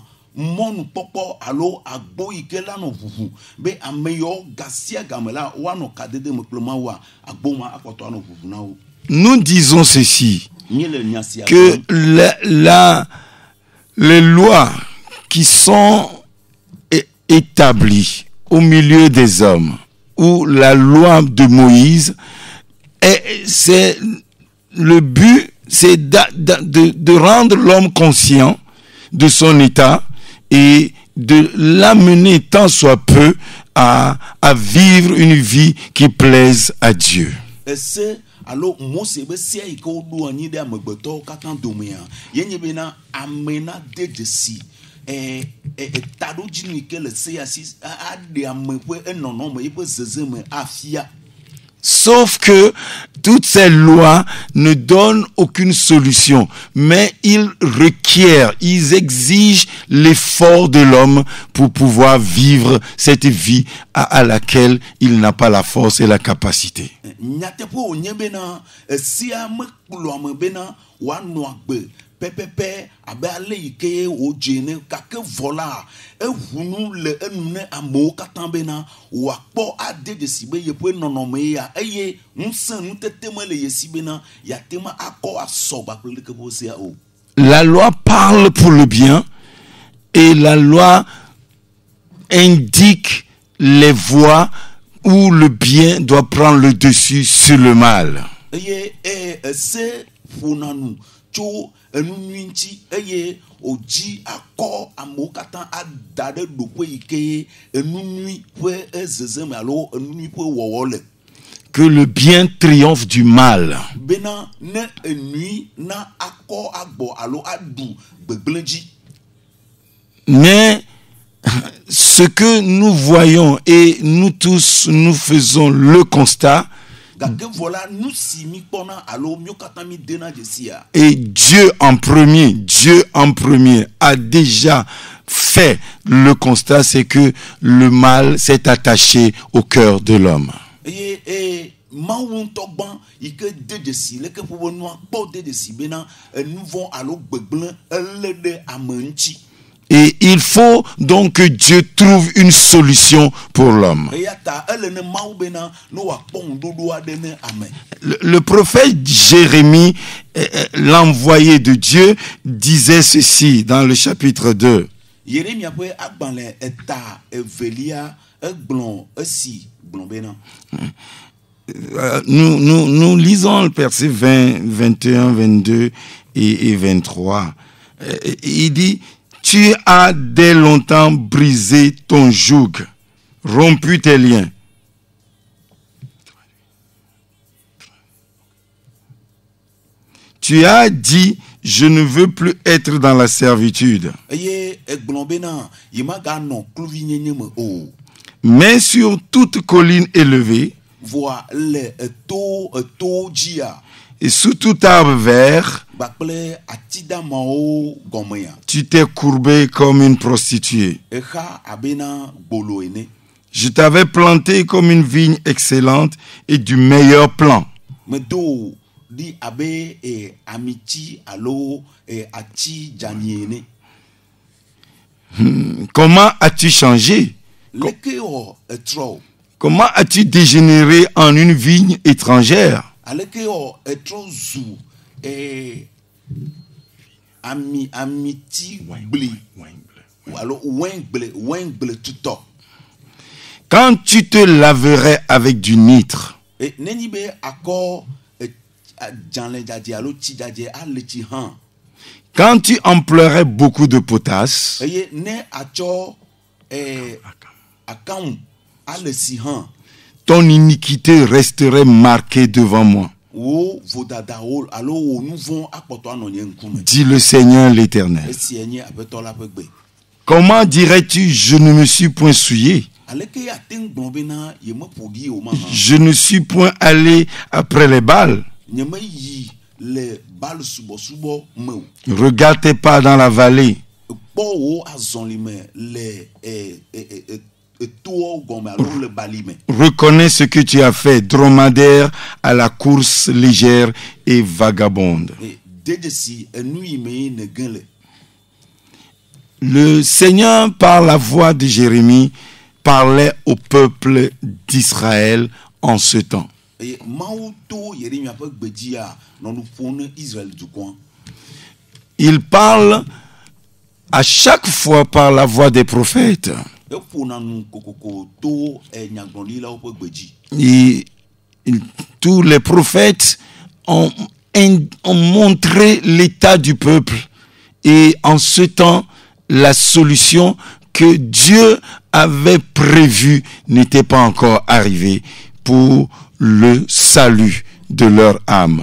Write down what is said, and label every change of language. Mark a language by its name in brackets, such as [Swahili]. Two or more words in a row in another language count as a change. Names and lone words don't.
[Ewe] mɔnu kpɔkpɔ alo agbo yi ke la nɔ ʋuʋu be ame yawo gasia game la woanɔ kadede me kple Mawua agbo ma akpɔtɔ anɔ ʋuʋu na wo. [French] Nous disons ceci, [Ewe] Nye le nya sia [French] que [Ewe] gblɔm. [French] les lois qui sont établies au milieu des hommes, ou la loi de Moïse, c'est le but, c'est de rendre l'homme conscient de son état et de l'amener tant soit peu à vivre une vie qui plaise à Dieu. [Ewe] Ese alo Mose be sia yi ke woɖo anyi ɖe amegbetɔwo katã domea yenye bena ame na de dzesi taɖodzinu yi ke le seya si aɖe ame ƒe enɔnɔme yiƒe zezeme afia. [French] Sauf que toutes ces lois ne donnent aucune solution, mais ils requièrent, ils exigent l'effort de l'homme pour pouvoir vivre cette vie à laquelle il n'a pas la force et la capacité. [Ewe] Nyateƒe wònye bena esia mekplɔ ame bena wòanɔ agbe pɛpɛpɛ abe ale yi ke wòdze ne gake vɔ la eʋunu le enu ne amewo katã bena wòakpɔ ade dzesi be yeƒe nɔnɔme ya eye ŋusẽ nutete mele ye si bena yate ma akɔ asɔ gbakple leke ƒe sea o. [French] La loi parle pour le bien et la loi indique les voies où le bien doit prendre le dessus sur le mal. [Ewe] Eye ese ƒona nu tso enu nyui ŋuti eye wòdzi akɔ amewo katã ada ɖe ɖoƒe yi ke enu nyui ƒe zezeme alo enu nyui ƒe wɔwɔ le. [French] Que le bien triomphe du mal. [Ewe] Bena ne enui na akɔ agbɔ alo aɖu gbegblẽ dzi. [French] Mais ce que nous voyons et nous tous nous faisons le constat, [Ewe] Gake voilà nu si mi kpɔna alo mio katã mi dena dzesia. [French] et Dieu en premier a déjà fait le constat, c'est que le mal s'est attaché au cœur de l'homme. [Ewe] Eye Mawu ŋutɔ gbã yi ke de dzesi leke ƒe be nua kpɔ de dzesi bena enu vɔ̃ alo gbegblẽ elé ɖe ame ŋuti. [French] Et il faut donc que Dieu trouve une solution pour l'homme. [Ewe] Eya ta ele ne Mawu bena ne wòakpɔ ŋuɖoɖo aɖe ne ame. [French] Le prophète Jérémie, l'envoyé de Dieu, disait ceci dans le chapitre 2. Yeremia ƒe agbalẽ eta evelia egblɔ esi gblɔ bena. Nous lisons le verset 20, 21, 22 et 23. Il dit, tu as dès longtemps brisé ton joug, rompu tes liens. Tu as dit, je ne veux plus être dans la servitude. [Ewe] Eye egblɔ bena yemaganɔ kluvinyenye me o. [French] Mais sur toute colline élevée, [Ewe] Voa le eto dzia [French] et sous tout arbre vert, [Ewe] gbakple atidamawo gɔmea [French] tu t'es courbé comme une prostituée. [Ewe] exa abena gbolo ene. [French] Je t'avais planté comme une vigne excellente et du meilleur plan. [Ewe] Medo di abe amiti alo ati dzani ene. [French] Comment as-tu changé? [Ewe] Leke wɔ etrɔ o. [French] Comment as-tu dégénéré en une vigne étrangère? [Ewe] Aleke wɔ etrɔ zu amiti gble alo wɛn gble tutɔ. [French] Quand tu te laverais avec du nitre, [Ewe] Nenyi be akɔ dzalẽ dzadze alo tsi dzadze ale tsi hã. [French] quand tu emploierais beaucoup de potasse, [Ewe] Eye ne atsɔ akanwu ale si hã. [French] ton iniquité resterait marquée devant moi, [Ewe] Wo vodadawo alo wo nu vɔ̃ akpɔtɔ anɔ nye ŋkume. [French] dit le Seigneur l'Éternel. [Ewe] Esiae nye aƒetɔ la ƒe gbe. [French] Comment dirais-tu, je ne me suis point souillé, [Ewe] Aleke ate ŋu gblɔ bena yemeƒo ɖi o ma hã. [French] je ne suis point allé après les Baals? [Ewe] Nyemeyi le bal subɔsubɔ me o. [French] Regarde tes pas dans la vallée, [Ewe] Kpɔ wo azɔlime le etowo gɔme alo le balime. [French] reconnais ce que tu as fait, dromadaire à la course légère et vagabonde. [Ewe] Dedesi enu yi me ne gã le. [French] Le Seigneur, par la voix de Jérémie, parlait au peuple d'Israël en ce temps. [Ewe] eye mawu to Yeremia ƒe gbedzia nɔ nu ƒom ne Israël dukɔa. [French] Il parle à chaque fois par la voix des prophètes. [Ewe] Eƒona nu kokoko to nyagblɔɖilawo ƒe gbedzi. [French] Tous les prophètes ont montré l'état du peuple. Et en ce temps, la solution que Dieu avait prévue n'était pas encore arrivée pour le salut de leur âme.